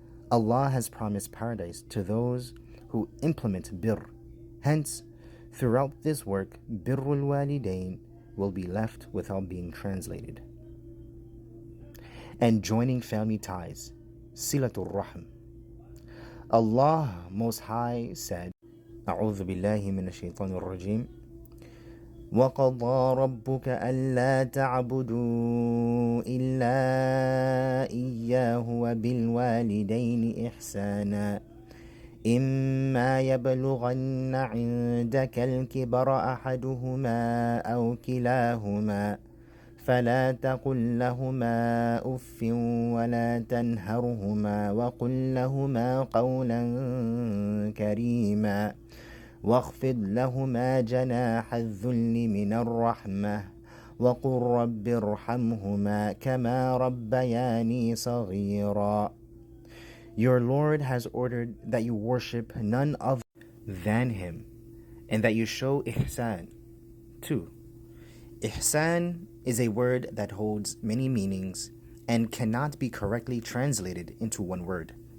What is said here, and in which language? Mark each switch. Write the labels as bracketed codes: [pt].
[en] Allah has promised paradise to those who implement birr. Hence, throughout this work, birrul walidain will be left without being translated. And joining family ties, silatul rahm. Allah Most High said, [ar] أعوذ بالله من الشيطان الرجيم وقضى ربك ألا تعبدوا إلا إياه وبالوالدين إحسانا إما يبلغن عندك الكبر أحدهما أو كلاهما فلا تقل لهما أف ولا تنهرهما وقل لهما قولا كريما واخفض لهما جناح الذل من الرحمة وقل رب ارحمهما كما ربياني صغيرا. [en] Your Lord has ordered that you worship none other than Him and that you show ihsan. 2. Ihsan is a word that holds many meanings and cannot be correctly translated into one word.